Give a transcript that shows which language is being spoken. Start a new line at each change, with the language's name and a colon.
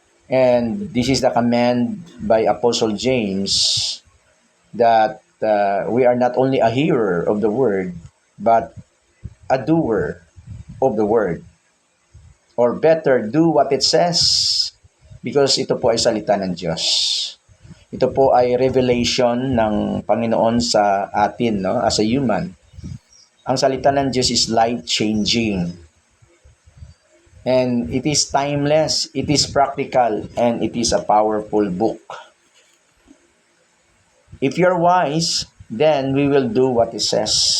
English: And this is the command by Apostle James that we are not only a hearer of the word, but a doer of the word. Or better, do what it says.
Filipino: Because ito po ay salita ng Diyos. Ito po ay revelation ng Panginoon sa atin, no?
English: As a human.
Filipino: Ang salita ng Diyos
English: is life-changing. And it is timeless, it is practical, and it is a powerful book. If you're wise, then we will do what it says.